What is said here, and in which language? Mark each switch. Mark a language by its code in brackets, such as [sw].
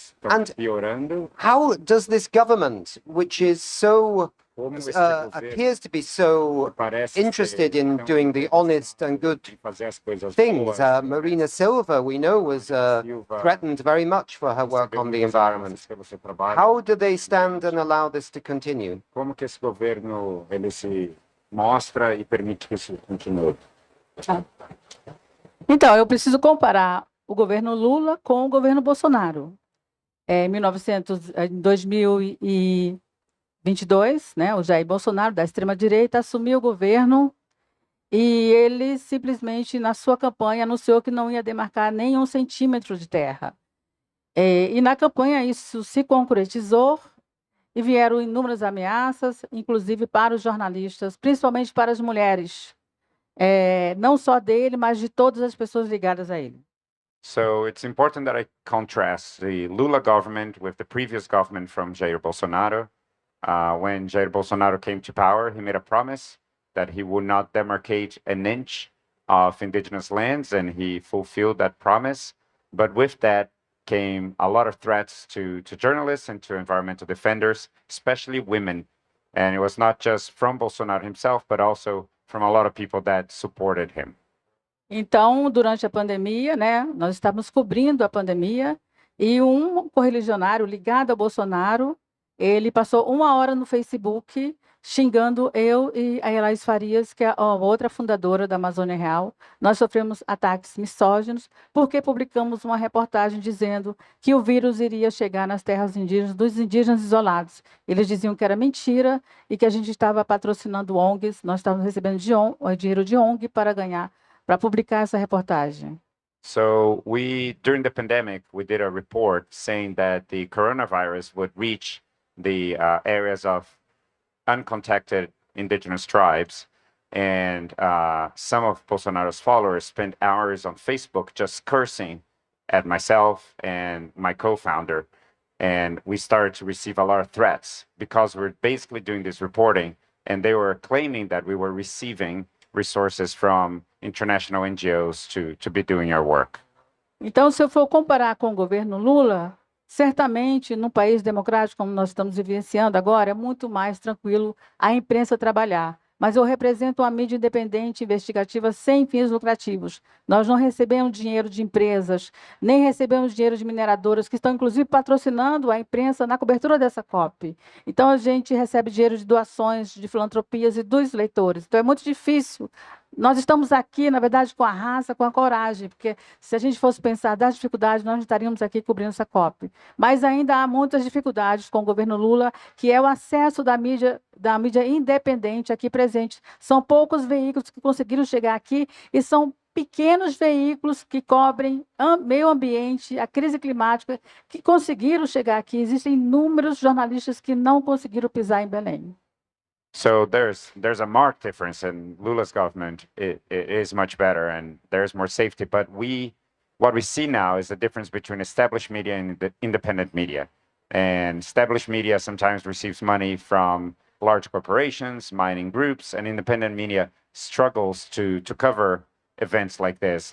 [en] And how does this government, which is so appears to be so interested in doing the honest and good things? Marina Silva, we know, was threatened very much for her work on the environment. How do they stand and allow this to continue? [pt] Como que esse governo ele se mostra e permite que isso continue? Então, eu preciso comparar o governo Lula com o governo Bolsonaro. Em 2022, né, o Jair Bolsonaro, da extrema-direita, assumiu o governo e ele simplesmente, na sua campanha, anunciou que não ia demarcar nem 1 centímetro de terra. E na campanha isso se concretizou e vieram inúmeras ameaças, inclusive para os jornalistas, principalmente para as mulheres. Não só dele, mas de todas as pessoas ligadas a ele. [en] So it's important that I contrast the Lula government with the previous government from Jair Bolsonaro. When Jair Bolsonaro came to power, he made a promise that he would not demarcate an inch of indigenous lands, and he fulfilled that promise. But with that came a lot of threats to journalists and to environmental defenders, especially women. And it was not just from Bolsonaro himself, but also from a lot of people that supported him. [pt] Então, durante a pandemia, né, nós estávamos cobrindo a pandemia e um correligionário ligado ao Bolsonaro, ele passou 1 hora no Facebook xingando eu e a Elaís Farias, que é a outra fundadora da Amazônia Real. Nós sofremos ataques misóginos porque publicamos uma reportagem dizendo que o vírus iria chegar nas terras indígenas, dos indígenas isolados. Eles diziam que era mentira e que a gente estava patrocinando ONGs, nós estávamos recebendo dinheiro de ONG para publicar essa reportagem. [en] So during the pandemic, we did a report saying that the coronavirus would reach the areas of uncontacted indigenous tribes, and some of Bolsonaro's followers spent hours on Facebook just cursing at myself and my co-founder, and we started to receive a lot of threats because we're basically doing this reporting, and they were claiming that we were receiving resources from international NGOs to be doing our work. [pt] Então, se eu for comparar com o governo Lula, certamente, num país democrático como nós estamos vivenciando agora, é muito mais tranquilo a imprensa trabalhar. Mas eu represento uma mídia independente investigativa sem fins lucrativos. Nós não recebemos dinheiro de empresas, nem recebemos dinheiro de mineradoras, que estão, inclusive, patrocinando a imprensa na cobertura dessa COP. Então, a gente recebe dinheiro de doações, de filantropias e dos leitores. Então, é muito difícil. Nós estamos aqui, na verdade, com a raça, com a coragem, porque se a gente fosse pensar das dificuldades, nós não estaríamos aqui cobrindo essa COP. Mas ainda há muitas dificuldades com o governo Lula, que é o acesso da mídia independente aqui presente. São poucos veículos que conseguiram chegar aqui e são pequenos veículos que cobrem meio ambiente, a crise climática, que conseguiram chegar aqui. Existem inúmeros jornalistas que não conseguiram pisar em Belém. [en] So there's a marked difference, and Lula's government it is much better, and there's more safety. But what we see now is the difference between established media and the independent media. And established media sometimes receives money from large corporations, mining groups, and independent media struggles to cover events like this.